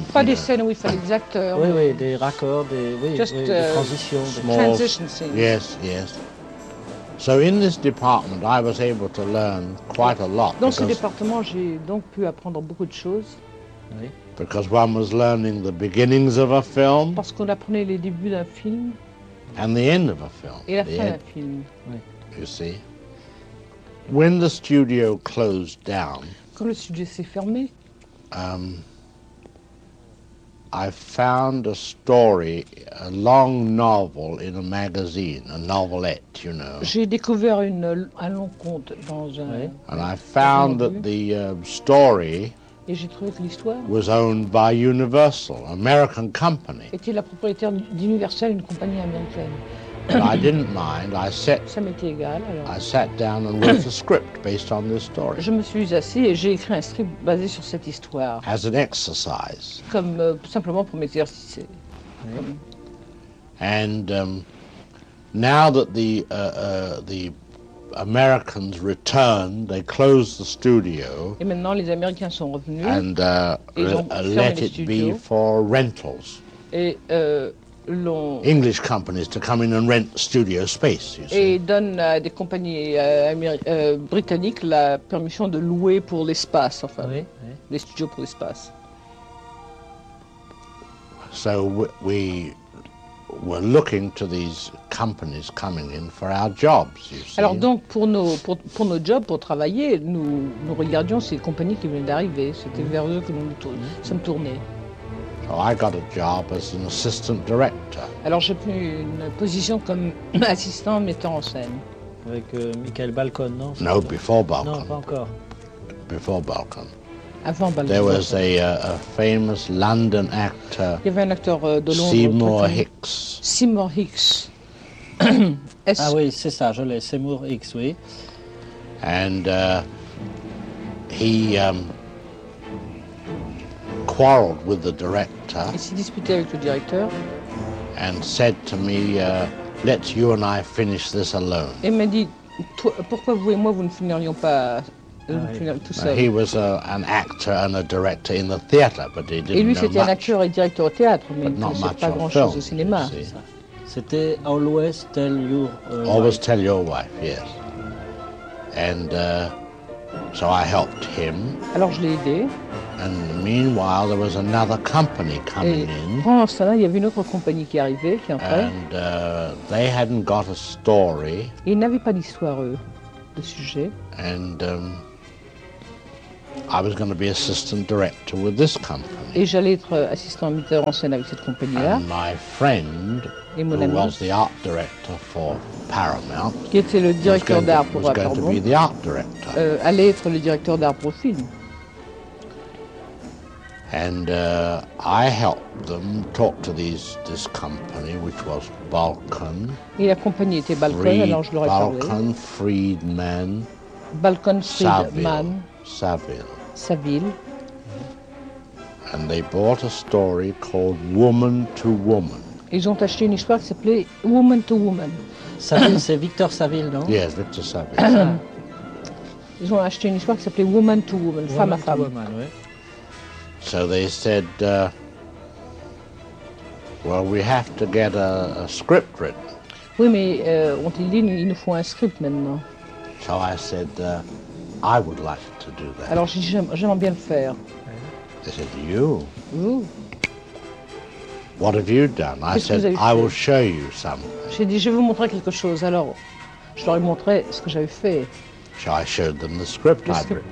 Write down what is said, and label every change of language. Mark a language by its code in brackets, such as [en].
[fr] Pas des scènes où il fallait des acteurs. Oui, oui, des raccords, des transitions. [en] Small, transition scenes. Yes, yes. So in this department, I was able to learn quite a lot. [fr] Dans ce département, j'ai donc pu apprendre beaucoup de choses. Oui. [en] Because one was learning the beginnings of a film. [fr] Parce qu'on apprenait les débuts d'un film. [en] And the end of a film. [fr] Et la fin d'un film. Oui. [en] You see. When the studio closed down, [fr] quand le studio s'est fermé, [en] I found a story, a long novel in a magazine, a novelette, you know. [fr] J'ai découvert un long conte dans un. Oui. [en] And I found that the story. [fr] Et j'ai trouvé que l'histoire [en] was owned by Universal, American company. [fr] Était la propriétaire d'Universal, une compagnie américaine. [en] But I didn't mind. I sat. [fr] Ça m'était égal. Alors. [en] I sat down and wrote a script based on this story. [fr] Je me suis assis et j'ai écrit un script basé sur cette histoire. [en] As an exercise. [fr] Comme simplement pour m'exercer. Oui. [en] And now that the Americans returned, they closed the studio. [fr] Et maintenant les Américains sont revenus. [en] And let it be for rentals. [fr] Et [en] English companies to come in and rent studio space. You see. [fr] Et donne à des compagnies britanniques la permission de louer pour l'espace, enfin, oui, oui. Les studios pour l'espace. [en] So we were looking to these companies coming in for our jobs. You see. [fr] Alors donc pour nos jobs, pour travailler, nous regardions ces compagnies qui venaient d'arriver. C'était vers eux que nous sommes tournés. [en] So I got a job as an assistant director. [fr] Alors j'ai pris une position comme assistant metteur en scène. Avec Michael Balcon, non? [en] No, before Balcon. [fr] Non, pas encore. [en] Before Balcon. [fr] Avant Balcon. [en] There was a famous London actor. [fr] Il y avait un acteur de Londres. [en] Seymour Hicks. [fr] Ah oui, c'est ça, je l'ai. Seymour Hicks, oui. [en] And he. Quarreled with the director. [fr] Il s'est disputé avec le directeur. [en] And said to me, "Let you and I finish this alone." [fr] Et m'a dit, pourquoi vous et moi vous ne finirions pas tout seul? [en] He was an actor and a director in the theatre, but he didn't know much. [fr] Et lui, c'était un acteur et directeur au théâtre, mais il ne connaissait pas grand-chose au cinéma. C'était Always Tell Your Wife. [en] Always Tell Your Wife, yes. And so I helped him. [fr] Alors je l'ai aidé. [en] And meanwhile, there was another company coming in. [fr] Pendant ce temps-là, il y avait une autre compagnie qui arrivait, qui entrait. [en] And they hadn't got a story. [fr] Ils n'avaient pas d'histoire, eux, de sujet. [en] And I was going to be assistant director with this company. [fr] Et j'allais être assistant metteur en scène avec cette compagnie-là. [en] And my friend, [fr] mon [en] who [fr] ami, [en] was the art director for Paramount, [fr] qui était le directeur d'art pour [en] Paramount, was going to be the art director. [fr] Allait être le directeur d'art pour le film. [en] And I helped them talk to this company, which was Balcon. [fr] Et la compagnie était Balcon, [en] Freed, [fr] alors je leur ai parlé. Balcon, Friedman. Balcon, Friedman. Saville. [en] And they bought a story called Woman to Woman. [fr] Ils ont acheté une histoire qui s'appelait Woman to Woman. Saville, c'est Victor Saville, non? [en] Yes, Victor Saville. [fr] Ils ont acheté une histoire qui s'appelait Woman to Woman, [en] woman [fr] femme [en] to [fr] à femme. Woman, oui. [en] So they said, well, we have to get a script written. [fr] Oui, mais ont-ils dit, il nous faut un script maintenant. [en] So I said, I would like to do that. [fr] Alors j'ai dit, j'aimerais bien le faire. [en] They said, you? [fr] Vous? [en] What have you done? [fr] Qu'est-ce [en] I said, I will show you something. [fr] J'ai dit, je vais vous montrer quelque chose. Alors, je leur ai montré ce que j'avais fait. [en] So I showed them the script I'd written.